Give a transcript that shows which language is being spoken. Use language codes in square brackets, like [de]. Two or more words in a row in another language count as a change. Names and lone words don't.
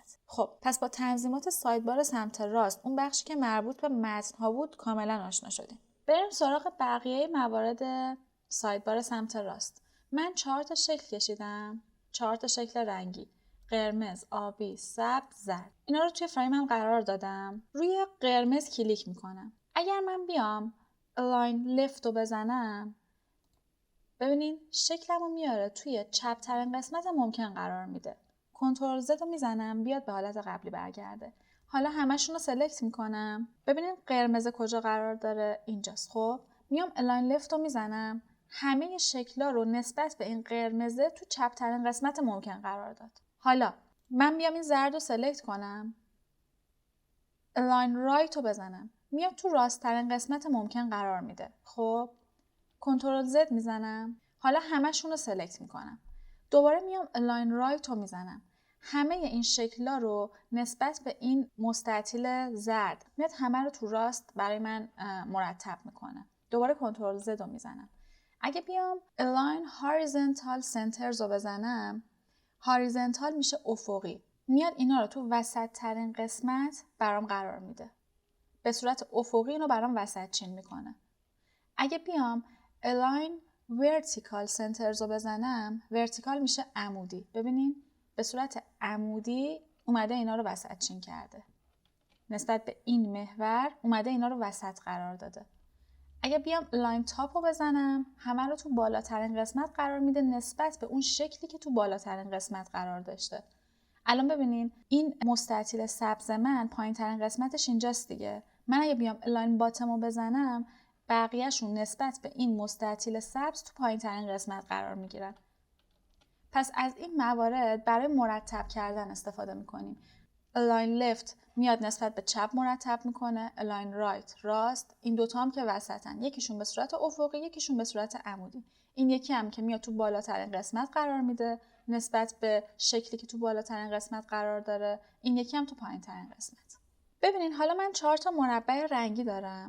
[fa] خب پس با تنظیمات سایدبار سمت راست اون بخشی که مربوط به متن ها بود کاملا آشنا شدیم. بریم سراغ بقیه موارد سایدبار سمت راست. من 4 تا شکل کشیدم. 4 تا شکل رنگی. قرمز، آبی، سبز، زرد. اینا رو توی فریمم قرار دادم. روی قرمز کلیک میکنم. اگر من بیام [en] align left [fa] رو بزنم ببینین شکلم رو میاره توی چپ ترین قسمت ممکن قرار میده. [en] control Z [fa] رو میزنم بیاد به حالت قبلی برگرده. حالا همشون رو سلکت میکنم. ببینین قرمز کجا قرار داره؟ اینجاست. خب میام [en] align left [fa] رو میزنم. همه شکل‌ها رو نسبت به این قرمزه تو چپ ترین قسمت ممکن قرار داد. حالا من میام این زرد رو سلکت کنم. [en] align right [fa] رو بزنم. میام تو راست ترین قسمت ممکن قرار میده. خب [en] control Z [fa] میزنم. حالا همشون رو سلکت میکنم. دوباره میام [en] align right [fa] رو میزنم. همه این شکل‌ها رو نسبت به این مستطیل زرد میاد همه رو تو راست برای من مرتب میکنه. دوباره [en] control Z [fa] رو میزنم. اگه بیام [en] align horizontal centers [fa] رو بزنم هاریزنتال میشه افقی. میاد اینا رو تو وسط ترین قسمت برام قرار میده. به صورت افقی اینو برام وسط چین میکنه. اگه بیام [en] align vertical centers [fa] رو بزنم vertical میشه عمودی. ببینین به صورت عمودی اومده اینا رو وسط چین کرده. نسبت به این محور اومده اینا رو وسط قرار داده. اگه بیام [en] align top [fa] رو بزنم همه رو تو بالاترین قسمت قرار میده نسبت به اون شکلی که تو بالاترین قسمت قرار داشته. الان ببینین این مستطیل سبز من پایین ترین قسمتش اینجاست دیگه. من اگه بیام [en] align bottom [fa] رو بزنم بقیهشون نسبت به این مستطیل سبز تو پایین ترین قسمت قرار میگیرن. پس از این موارد برای مرتب کردن استفاده میکنیم. [en] align left [fa] میاد نسبت به چپ مرتب میکنه. [en] align right [fa] راست. این دوتا هم که وسطن. یکیشون به صورت افقی یکیشون به صورت عمودی. این یکی هم که میاد تو بالاترین قسمت قرار میده نسبت به شکلی که تو بالاترین قسمت قرار داره. این یکی هم تو پایین ترین قسمت. ببینین حالا من 4 تا مربع رنگی دارم.